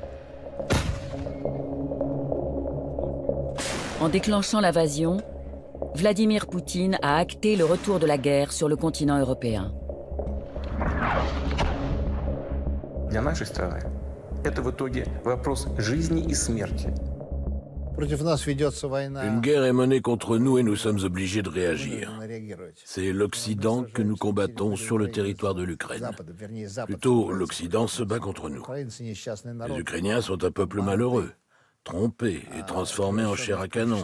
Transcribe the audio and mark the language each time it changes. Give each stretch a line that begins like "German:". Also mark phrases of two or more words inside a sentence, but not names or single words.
French: En déclenchant l'invasion, Vladimir Poutine a acté le retour de la guerre sur le continent européen.
Russian: Для нашей страны это в итоге вопрос жизни и смерти.
French: Une guerre est menée contre nous et nous sommes obligés de réagir. C'est l'Occident que nous combattons sur le territoire de l'Ukraine. Plutôt, l'Occident se bat contre nous. Les Ukrainiens sont un peuple malheureux, trompés et transformés en chair à canon.